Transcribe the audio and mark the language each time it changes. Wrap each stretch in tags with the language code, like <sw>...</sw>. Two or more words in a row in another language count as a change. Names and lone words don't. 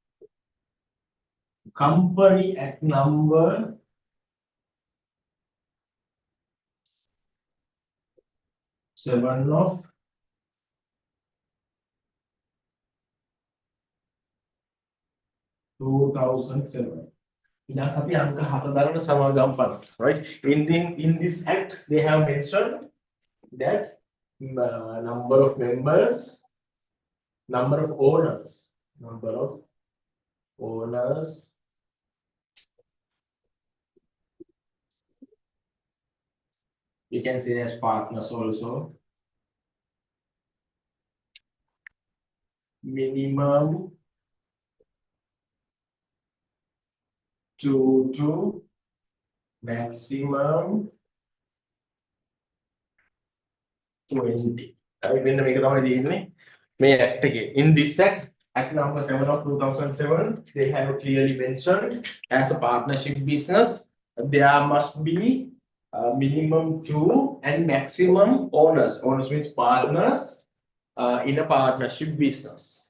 <en>Company Act number 7 of 2007.</en> <si>That's අපි අංක 7 දරන සමාගම් පනත,</si> <en>right? In this act, they have mentioned that number of members, number of owners, we can say as partners also. Minimum 2 to maximum 20. Right?</en> <si>මෙන්න මේක තමයි තියෙන්නේ මේ act එකේ.</si> <en>In this act, act number 7 of 2007, they have clearly mentioned as a partnership business, there must be minimum 2 and maximum owners. Owners means partners in a partnership business.</en>